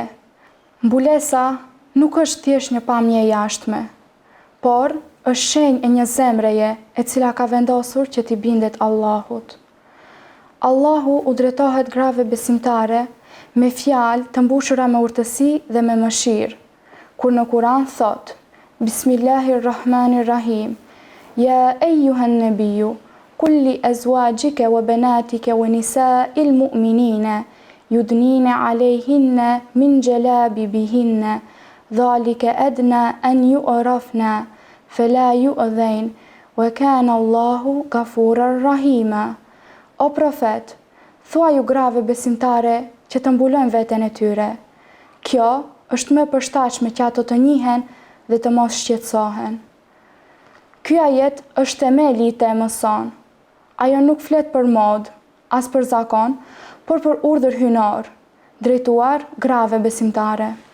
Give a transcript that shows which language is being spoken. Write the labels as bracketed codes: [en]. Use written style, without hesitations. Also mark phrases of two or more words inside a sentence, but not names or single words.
[sq] Mbulesa nuk është thjesht një pamje e jashtme, por është shenjë e një zemreje e cila ka vendosur që t'i bindet Allahut. Allahu u drejtohet grave besimtare me fjalë të mbushura me urtësi dhe me mëshirë, kur në Kur'an thot: [ar] بسم الله الرحمن الرحيم يا أيها النبي قل لأزواجك وبناتك ونساء المؤمنين يدنين عليهن من جلابيبهن ذلك أدنى أن يعرفن فلا يؤذين وكان الله غفورا رحيما. [sq] O profet, thua ju grave besimtare që të mbulojnë veten e tyre. Kjo është më përshtatshme që ato të njihen dhe të mos shqetësohen. Ky ajet është themeli i temës son. Ajo nuk flet për mod, as për zakon, por për urdhër hynor, drejtuar grave besimtare.